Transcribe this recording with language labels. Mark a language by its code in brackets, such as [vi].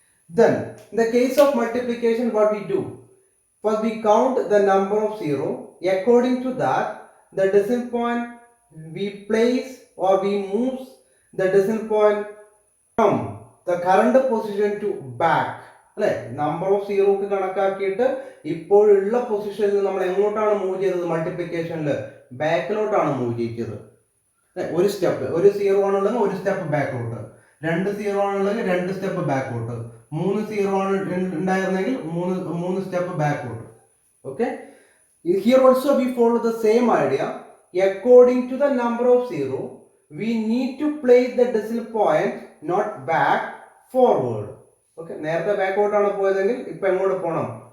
[en] Then, in the case of multiplication, what we do? First, we count the number of 0. According to that, the decimal point we place or we move the decimal point from the current position to back. [ml] അല്ലെ, number of സീറോക്ക് കണക്കാക്കിയിട്ട് ഇപ്പോഴുള്ള പൊസിഷനിൽ നമ്മൾ എങ്ങോട്ടാണ് move ചെയ്തത്? മൾട്ടിപ്ലിക്കേഷനിൽ ബാക്കിലോട്ടാണ് move ചെയ്തത്. ഒരു step, ഒരു zero ആണുള്ളത് ഒരു സ്റ്റെപ്പ് ബാക്കോട്ട്, രണ്ട് സീറോ ആണുള്ളത് രണ്ട് സ്റ്റെപ്പ് ബാക്കോട്ട്, മൂന്ന് സീറോ ആണ് ഉണ്ടായിരുന്നെങ്കിൽ മൂന്ന് സ്റ്റെപ്പ് ബാക്കോട്ട്. [en] Okay, here also we follow the same idea. According to the number of zero, we need to place the decimal point not back, forward. [ml] Okay, നേരത്തെ ബാക്കോട്ടാണ് പോയതെങ്കിൽ ഇപ്പൊ എങ്ങോട്ട് പോകണം?